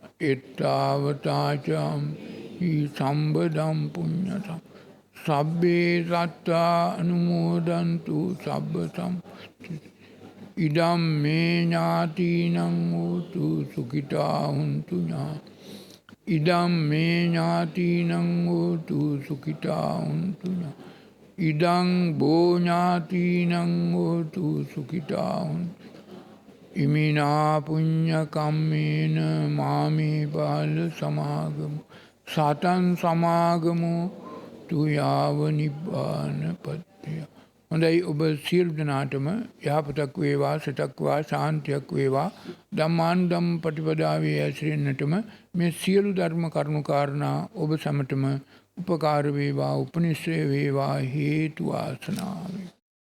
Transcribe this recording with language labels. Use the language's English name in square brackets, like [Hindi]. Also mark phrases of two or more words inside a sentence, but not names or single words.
[Pali] එත්තාවතාචම් සම්බදම් පුඤ්ඤ සබ්බේ සත්තා අනුමෝදන්තු සබ්බ සම්පත්ති ඉදම් මේ ඥාතිනං හෝතු සුඛිතා හුන්තු ඉදම් මේ ඥාතිනං හෝතු සුඛිතා හුන්තු ඉදං බෝ ඥාතිනං හෝතු සුඛිතා හුන්තු ඉමිනා පුඤ්ඤ කම්මේන මාමේ බාල සමාගමු සතං සමාගමු තුයාව නිබ්බාන පත්‍ය. [Sinhala] හොඳයි ඔබ සියලු දෙනාටම යහපතක් වේවා සතක් වා ශාන්තියක් වේවා ධම්මානුධම්ම ප්‍රතිපදාවේ ඇසිරෙන්නටම මේ සියලු ධර්ම කරුණු කාරණා ඔබ සැමටම උපකාර වේවා උපනිශ්‍රේ වේවා හේතු වාසනා වේවා.